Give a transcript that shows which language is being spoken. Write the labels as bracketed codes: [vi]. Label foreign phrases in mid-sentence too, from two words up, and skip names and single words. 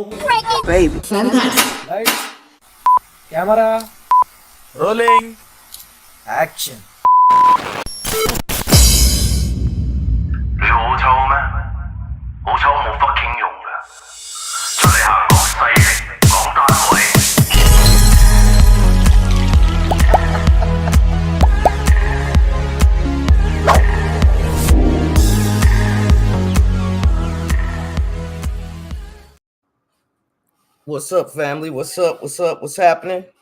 [en] Frankie Baby Fantastic. Lights, camera, rolling, action. [yue] 你好臭咩？好臭冇 fucking 用㗎，出嚟行講勢力，講單位。 [en] What's up, family? What's up? What's up? What's happening?